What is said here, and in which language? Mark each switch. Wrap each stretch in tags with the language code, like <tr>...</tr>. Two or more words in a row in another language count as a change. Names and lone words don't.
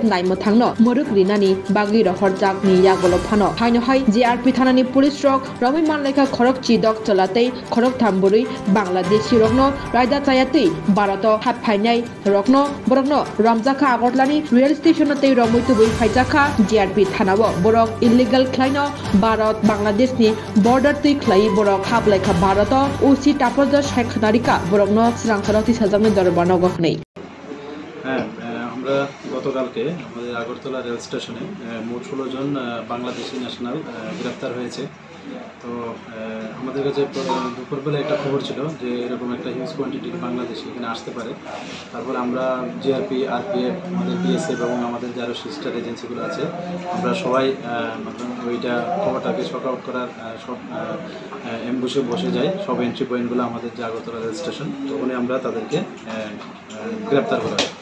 <trp>नायमो थांनो मुरुक रिनानि बागि रहरजाकनि यागल फानो हायनोहाय जीआरपी थानानि पुलिस रक रमै मानलायका खरक चिदक चलातै खरक थामबुरै बांलादेशी रकनो रायदा चायातै भारत हाबफायनाय रकनो बरकनो रामजाखा आगरलानि</trp> <en>rail station</en> <trp>तै रमैतुबै फायजाखा जीआरपी थानाव बरक इलिगेल ख्लायनो भारत बांलादेशनि बर्डार तै ख्लायि बरक हाबलायखा भारत ओसी टापरजा शेख नारिका बरकनो सिरांखरति साजामनि दरबार नगखनै</trp> <bn>আমরা গতকালকে আমাদের আগরতলা</bn> <en>rail station</en> <bn>মোট 16 জন বাংলাদেশি ন্যাশনাল গ্রেফতার হয়েছে। তো আমাদের কাছে দুপুরবেলা একটা খবর ছিল যে এরকম একটা</bn> <en>huge quantity</en> <bn>বাংলাদেশি এখানে আসতে পারে। তারপর আমরা জিআরপি, আরপিএফ, আমাদের বিএসএফ এবং আমাদের যারা</bn> <en>sister agencies</en> <bn>আছে আমরা সবাই ওইটা খবরটাকে</bn> <en>sort out</en> <bn>করার সব অ্যাম্বুশে বসে যাই, সব</bn> <en>entry points</en> <bn>আমাদের যে আগরতলা রেল স্টেশন, তখনই আমরা তাদেরকে গ্রেপ্তার করা হয়।</bn>